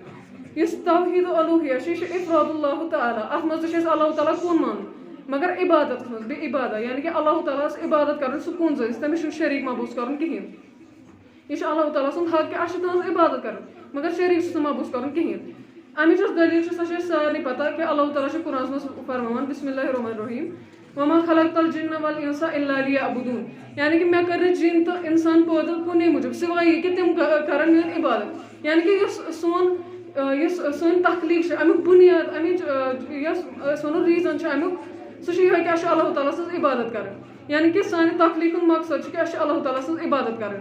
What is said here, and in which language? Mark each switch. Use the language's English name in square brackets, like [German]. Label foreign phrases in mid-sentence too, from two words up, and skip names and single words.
[Kashmiri] یُس توحیٖد الالوہیہ چھُ یہِ چھُ افراد اللہ تعالیٰ اَتھ منٛز تہِ چھُ اَسہِ اللہ تعالیٰ کُن مانُن مگر عبادتس منٛز بیٚیہِ عبادت یعنی کہِ اللہ تعالیٰ ہس عبادت کرٕنۍ سُہ کُن زٲنِتھ تٔمِس چھُنہٕ شریٖک محبوٗس کرُن کِہینۍ. یہِ چھُ اللہ تعالیٰ سُنٛد حق کہِ اَسہِ چھِ تُہنٛز عبادت کرٕنۍ مگر شریٖک چھُس نہٕ محبوٗس کرُن کِہینۍ. اَمِچ یۄس دٔلیٖل چھِ سۄ چھِ اَسہِ سارنٕے پتہ کہِ اللہ تعالیٰ چھُ قرآنس منٛز فرماوان [Arabic] بسم اللہ الرحمٰن الرحیٖم وما خلقت الجن والانس الا ليعبدون [Kashmiri] یعنی کہِ مےٚ کٔر نہٕ جِن تہٕ اِنسان پٲدٕ کُنے موٗجوٗب سِوے یہِ کہِ تِم کرن میٲنۍ عبادت. یعنی کہِ یُس سٲنۍ تخلیٖق چھِ امیُک بُنیاد امِچ یۄس أسۍ وَنو ریٖزن چھُ امیُک سُہ چھُ یِہوے کہِ اَسہِ چھُ اللہ تعالیٰ سٕنٛز عبادت کرٕنۍ یعنی کہِ سانہِ تخلیٖقُک مقصد چھُ کہِ اَسہِ چھِ اللہ تعالیٰ سٕنٛز عبادت کرٕنۍ.